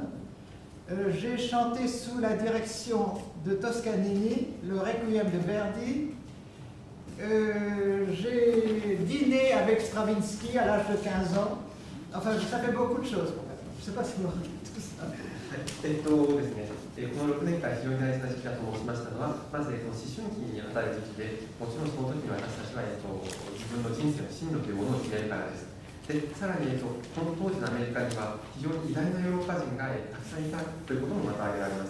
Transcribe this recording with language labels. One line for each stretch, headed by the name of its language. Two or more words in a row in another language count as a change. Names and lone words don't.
French: J'ai chanté sous la direction de Toscanini, le Requiem de Verdi. J'ai dîné avec Stravinsky à l'âge de 15 ans. Enfin, ça fait beaucoup de choses. Je ne sais pas si vous regardez tout ça.
Japanese: ですね、この6年間非常に大事な時期だと申しましたのは、まず思春期にあたる時期で、もちろんその時に私たちは自分の人生の進路というものを決めるからです。で、さらにこの当時のアメリカには非常に偉大なヨーロッパ人がたくさんいたということもまた挙げられます。